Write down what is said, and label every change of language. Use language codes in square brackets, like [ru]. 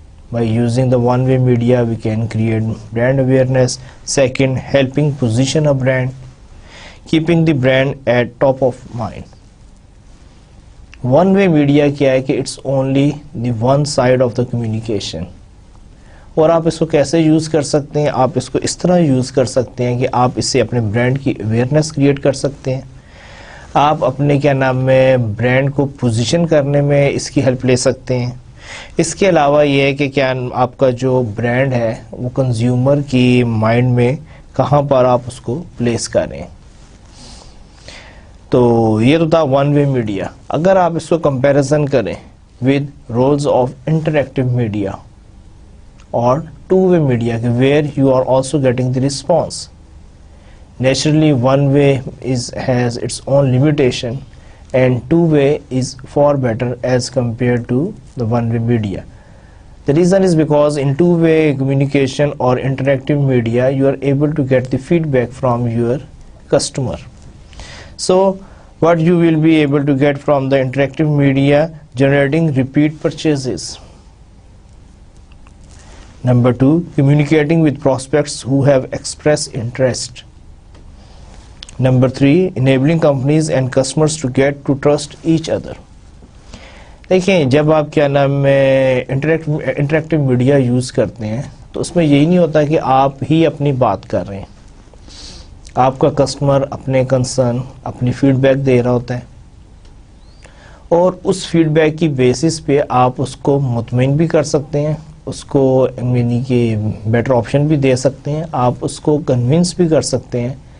[en] By using the one-way media, we can create brand awareness. Second, helping position a brand, keeping the brand at top of mind. One-way media [hi] क्या है कि [en] it's only the one side of the communication. [hi] और आप इसको कैसे use कर सकते हैं? आप इसको इस तरह यूज़ कर सकते हैं कि आप इससे अपने ब्रांड की अवेयरनेस क्रिएट कर सकते हैं. आप अपने ब्रांड को पोजीशन करने में इसकी हेल्प ले सकते हैं. इसके अलावा ये है कि आपका जो ब्रांड है वो कंज्यूमर की माइंड में कहाँ पर आप उसको प्लेस करें. तो ये तो था वन वे मीडिया. अगर आप इसको कंपैरिजन करें with roles of interactive media [en] or two-way media, where you are also getting the response. Naturally, one-way has its own limitation, and two-way is far better as compared to the one-way media. The reason is because in two-way communication or interactive media, you are able to get the feedback from your customer. So what you will be able to get from the interactive media, generating repeat purchases. Number 2, communicating with prospects who have expressed interest. Number 3, enabling companies and customers to get to trust each other. [hi] देखिए, जब आप interactive media use करते हैं तो उसमें यही नहीं होता कि आप ही अपनी बात कर रहे हैं. आपका कस्टमर अपने कंसर्न, अपनी फीडबैक दे रहा होता है, और उस फीडबैक की बेसिस पे आप उसको मुतमईन भी कर सकते हैं, उसको यानी कि बेटर ऑप्शन भी दे सकते हैं, आप उसको कन्विंस भी कर सकते हैं.